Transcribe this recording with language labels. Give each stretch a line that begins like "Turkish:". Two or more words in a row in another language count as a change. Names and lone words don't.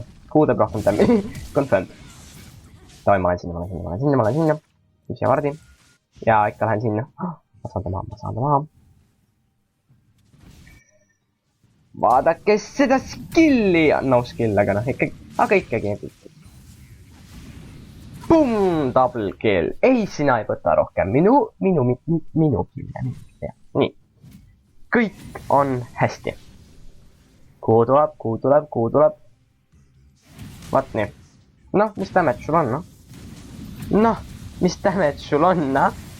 Estonian: Q teeb rohkem tämmi. Confirmed. Davai, ma lähen sinna. Mis ja vardi. Ja ikka lähen sinna. Ma saan ta maha. Vaadake seda skilli. No skill, aga noh, ikkagi.
English: Boom, double kill.
Estonian: Ei, sina ei võta rohkem. Minu kill. Nii. Kõik on hästi. Kuhu tuleb. Vaat nii. Noh, mis damage sul on, noh?